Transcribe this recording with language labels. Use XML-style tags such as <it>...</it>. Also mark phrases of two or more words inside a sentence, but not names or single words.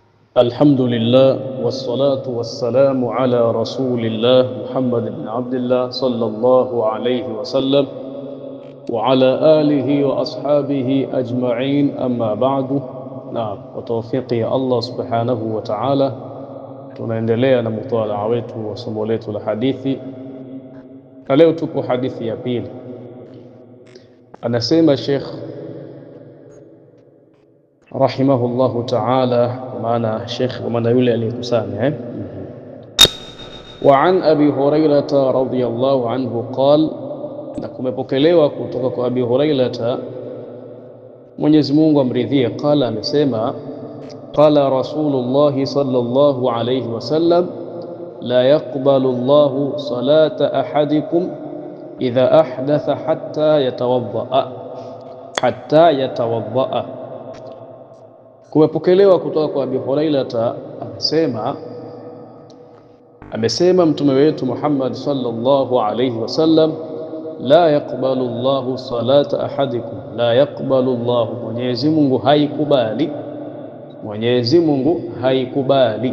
<ar>الحمد لله والصلاة والسلام على رسول الله محمد بن عبد الله صلى الله عليه وسلم وعلى آله وأصحابه أجمعين أما بعد. نعم، وتوفيقي الله سبحانه وتعالى</ar> <sw>tunaendelea na mutaalaa wetu wa somo letu la hadithi, na leo tupo hadithi ya pili. Anasema Sheikh</sw> <ar>رحمه الله تعالى,</ar> <sw>maana Sheikh maana yule aliyekusanya wa</sw> <ar>عن أبي هريرة رضي الله عنه قال,</ar> <sw>na kumepokelewa kutoka kwa Abi Hurairah Mwenyezi Mungu amridhie,</sw> <ar>qala, amesema قال رسول الله صلى الله عليه وسلم لا يقبل الله صلاة أحدكم إذا أحدث حتى يتوضأ.</ar> <sw>Kumepokelewa kutoka kwa Abi Hurairah amesema mtume wetu Muhammad</sw> <ar>صلى الله عليه وسلم, لا يقبل الله صلاة أحدكم, لا يقبل الله,</ar> <sw>Mwenyezi Mungu haikubali, Mwenyezi Mungu haikubali.</sw>